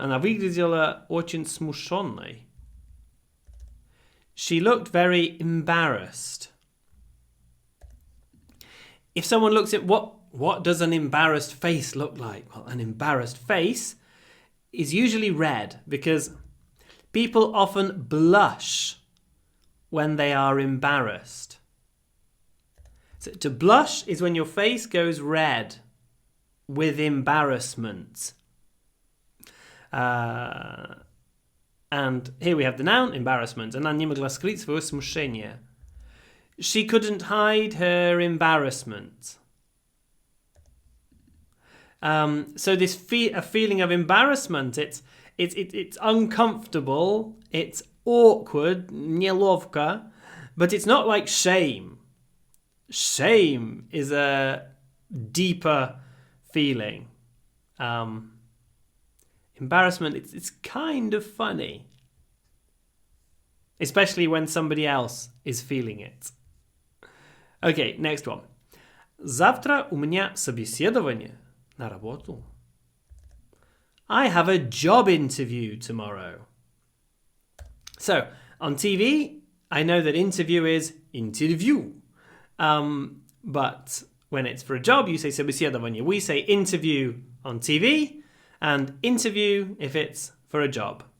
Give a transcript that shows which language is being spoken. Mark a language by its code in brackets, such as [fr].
[ru] Она выглядела очень смущенной. [en] She looked very embarrassed. If someone looks at what does an embarrassed face look like? Well, an embarrassed face is usually red because people often blush when they are embarrassed. So to blush is when your face goes red with embarrassment. And here we have the noun, embarrassment. [ru] Она не могла скрыть свое смущение. [en] She couldn't hide her embarrassment. So this a feeling of embarrassment, it's uncomfortable, it's awkward, [ru] неловко, [en] but it's not like shame. Shame is a deeper feeling. Embarrassment, it's kind of funny. Especially when somebody else is feeling it. Okay, next one. [ru] Завтра у меня собеседование на работу. [en] I have a job interview tomorrow. So, on TV, I know that interview is interview. But when it's for a job, you say [ru] собеседование. [en] We say interview on TV and interview if it's for a job.